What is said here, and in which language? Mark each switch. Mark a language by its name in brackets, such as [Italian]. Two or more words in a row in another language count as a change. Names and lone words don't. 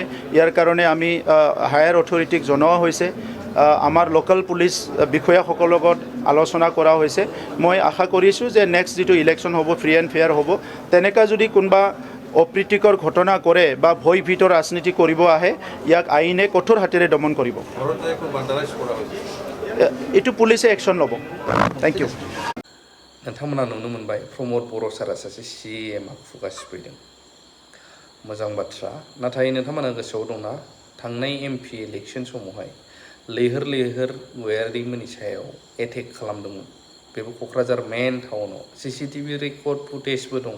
[Assamese] ইয়াৰ কাৰণে আমি [English] higher authority [Assamese] জনোৱা হৈছে, আমাৰ [English] local police [Assamese] বিষয়াসকলৰ লগত আলোচনা কৰা হৈছে। মই আশা কৰিছোঁ যে নেক্সট যিটো ইলেকশ্যন হ'ব [English] free and fair [Assamese] হ'ব। তেনেকুৱা যদি কোনোবা অপ্ৰীতিকৰ ঘটনা কৰে বা ভয় ভীতৰ ৰাজনীতি কৰিব আহে, ইয়াক আইনে কঠোৰ হাতেৰে দমন কৰিব। এইটো পুলিচে একশ্যন ল'ব। [English] thank you. [Bodo] नोंथांमोना नुनो मोनबाय प्रमोद बर' सारा सासे CMआ खुगा सिफैदों। मोजां बाथ्रा। नाथाय नोंथांमोना गोसोआव दंना थांनाय MP इलेक्शन समावहाय लैहोर गयारी मोननि सायाव एटेक खालामदोंमोन। बेबो क'क्राझार [English] main town CCTV record footage [Bodo] दं।